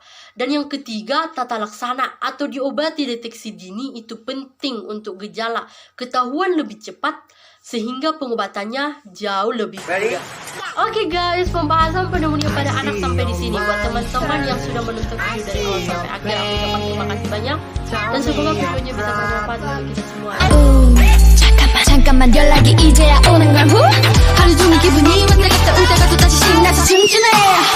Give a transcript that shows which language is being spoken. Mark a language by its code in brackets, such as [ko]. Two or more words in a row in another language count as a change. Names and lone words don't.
[id] Dan yang ketiga, tata laksana atau diobati deteksi dini itu penting untuk gejala ketahuan lebih cepat sehingga pengobatannya jauh lebih mudah. Oke guys, pembahasan pneumonia pada anak sampai di sini. Buat teman-teman yang sudah menonton video dari awal sampai akhir, aku ucapkan terima kasih banyak dan semoga videonya bisa bermanfaat untuk kita semua. [ko] 잠깐만 연락이 이제야 오는 걸 후 하루 종일 기분이 왔다 갔다 올 때가 또 다시 춤추네